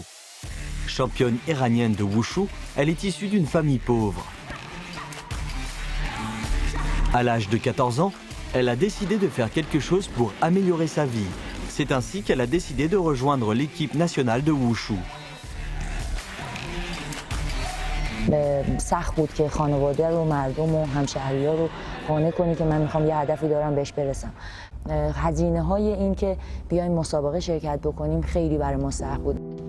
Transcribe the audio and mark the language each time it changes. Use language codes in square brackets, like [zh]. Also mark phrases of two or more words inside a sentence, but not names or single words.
[fr] Championne iranienne de wushu, elle est issue d'une famille pauvre. À l'âge de 14 ans, elle a décidé de faire quelque chose pour améliorer sa vie. C'est ainsi qu'elle a décidé de rejoindre l'équipe nationale de wushu. [fa] سخت بود که خانواده رو مردم و همشهری‌ها رو قانع کنی که من میخوام یه هدفی دارم بهش برسم. هزینه‌های این که بیایم مسابقه شرکت بکنیم خیلی برای ما سخت بود.